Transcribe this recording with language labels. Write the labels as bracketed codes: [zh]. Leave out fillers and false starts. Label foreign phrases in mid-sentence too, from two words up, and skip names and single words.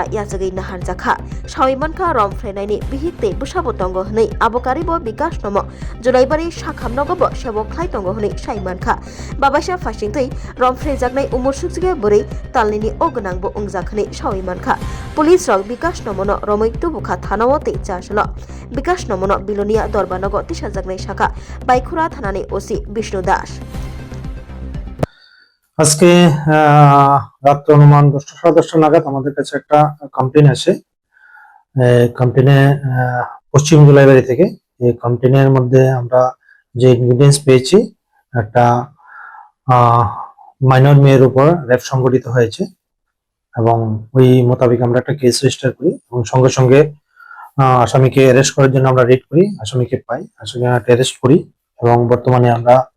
[trp] Yasagai Nahar Zakha Shawimanka Romfrenai Bihite Bushabotongo Hni Abokaribo Bikash Nomo Julaibari Shakham Nogobo Shabo Klaitongo Hni Shaimanka Babasha Fashingti Romfre Zagnai Umoshuskia Buri Talnini Oganangbo Ungzakhni Shawimanka Police Rog Bikash Nomono Romoitu Bukha Thanawote Chashalo Bikash Nomono Bilonia Dorbanogo Tisha Zagnai Shaka Baikura Thanani Osi Bishnu Das [bn] আজকে রাত অনুমান 10:30 নাগাদ আমাদের কাছে একটা কমপ্লেইন আসে কমপ্লেইনে পশ্চিম জুলাইবাড়ি থেকে এই কমপ্লেইনের মধ্যে আমরা যে ইনগ্রেডিয়েন্টস পেয়েছি একটা মাইনর মেয়ের উপর রেপ সংঘটিত হয়েছে এবং ওই মোতাবেক আমরা একটা [en] case register [bn] করি এবং সঙ্গে সঙ্গে আসামিকে অ্যারেস্ট করার জন্য আমরা রেড করি আসামিকে পাই আসামিকে অ্যারেস্ট করি এবং বর্তমানে আমরা